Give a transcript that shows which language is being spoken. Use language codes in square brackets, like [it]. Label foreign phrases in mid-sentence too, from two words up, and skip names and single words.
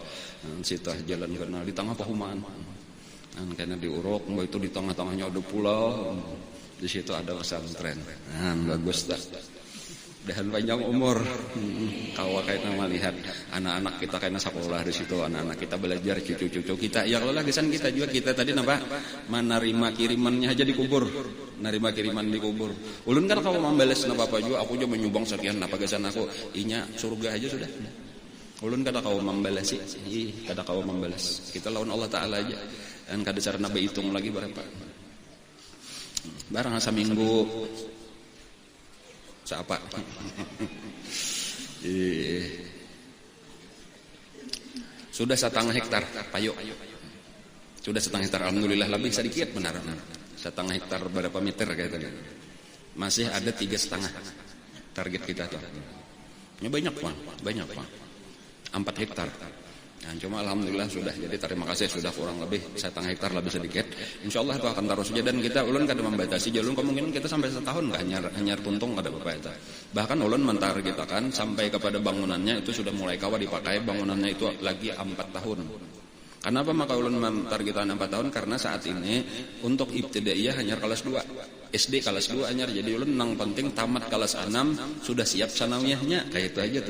[id] Situ jalan kenal di tengah perumahan. Karena diuruk, itu di tengah-tengahnya ada pulau, di situ ada pesantren. Nah, bagus dah. Dan panjang umur. Kalau kayaknya melihat anak-anak kita kayaknya sekolah di situ, anak-anak kita belajar, cucu-cucu kita. [ar] Ya Allah, [id] kesan kita juga kita tadi menerima kirimannya aja dikubur. [bjn] Menerima kiriman dikubur. Ulun kan kalau membalas apa juga, aku juga menyumbang sekian apa kesan aku, inya surga aja sudah. Ulun kada kau membalas sih, kada kau membalas. Kita lawan Allah Taala aja. Dan kada sarana berhitung lagi berapa. Barang seminggu siapa? [id] Sudah 1,5 hektar payung. Sudah 1,5 hektar, alhamdulillah lebih sedikit benar. setengah hektar berapa meter kayak tadi. Masih ada 3,5 target kita tuh. Ini banyak Pak. 4 hektar. Nah, cuma alhamdulillah sudah. Jadi terima kasih sudah kurang lebih setengah hektar lebih sedikit. [bjn] Insyaallah itu akan terus saja dan kita ulun kada membatasi jalur kemungkinan kita sampai setahun enggak hanyar tuntung kada Bapak itu. Bahkan ulun mentargetkan sampai kepada bangunannya itu sudah mulai kawa dipakai bangunannya itu lagi 4 tahun. Kenapa maka ulun mentargetkan 4 tahun? Karena saat ini untuk ibtidaiyah hanya kelas 2. SD kelas 2 hanya jadi ulun nang penting tamat kelas 6 sudah siap sanawiyahnya kayak itu aja tuh.